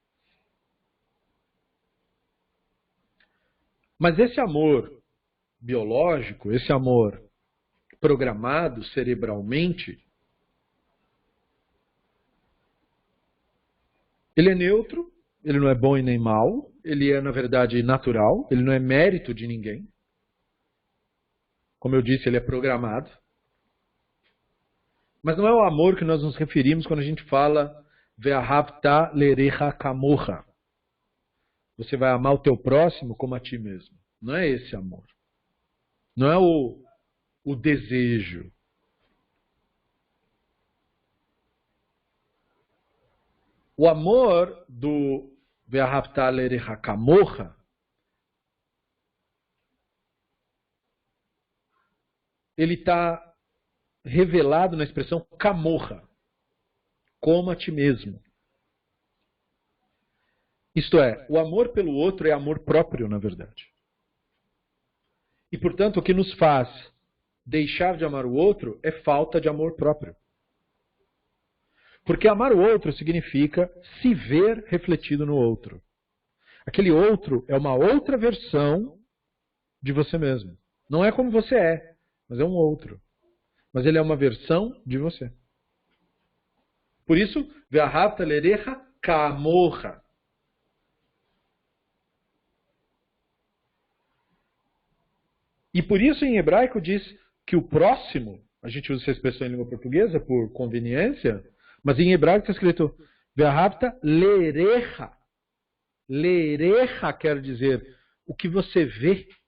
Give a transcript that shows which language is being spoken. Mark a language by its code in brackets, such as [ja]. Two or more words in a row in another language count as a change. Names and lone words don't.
[pt] Mas esse amor biológico, esse amor programado cerebralmente, ele é neutro, ele não é bom e nem mal, ele é, na verdade, natural, ele não é mérito de ninguém. Como eu disse, ele é programado. Mas não é o amor que nós nos referimos quando a gente fala [he] ואהבת לרעך כמוך. [pt] Você vai amar o teu próximo como a ti mesmo. Não é esse amor. Não é o desejo. O amor do [he] ואהבת לרעך כמוך, [pt] ele está revelado na expressão kamorra, como a ti mesmo. Isto é, o amor pelo outro é amor próprio, na verdade. E, portanto, o que nos faz deixar de amar o outro é falta de amor próprio. Porque amar o outro significa se ver refletido no outro. Aquele outro é uma outra versão de você mesmo. Não é como você é, mas é um outro. Mas ele é uma versão de você. Por isso, [he] ואהבת לרעך כמוך. [pt] E por isso em hebraico diz que o próximo, a gente usa essa expressão em língua portuguesa por conveniência, mas em hebraico está escrito [he] ואהבת לרעך. [pt] Lerecha quer dizer o que você vê.